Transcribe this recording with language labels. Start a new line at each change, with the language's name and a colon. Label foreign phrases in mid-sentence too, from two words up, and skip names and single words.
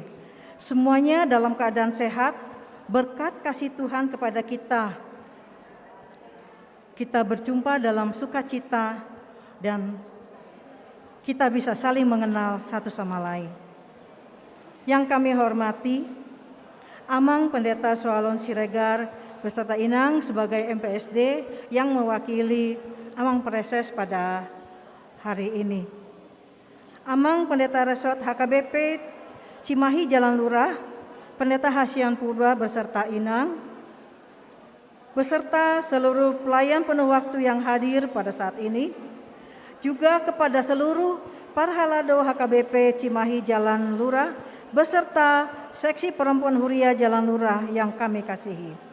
Indonesian: Semuanya dalam keadaan sehat berkat kasih Tuhan kepada kita. Kita berjumpa dalam sukacita dan kita bisa saling mengenal satu sama lain. Yang kami hormati, Amang Pendeta Soalon Siregar beserta Inang sebagai MPSD yang mewakili Amang Preses pada hari ini. Amang Pendeta Resort HKBP Cimahi Jalan Lurah, Pendeta Hasian Purba beserta Inang, beserta seluruh pelayan penuh waktu yang hadir pada saat ini, juga kepada seluruh Parhalado HKBP Cimahi Jalan Lurah, beserta Seksi Perempuan Huria Jalan Lurah yang kami kasihi.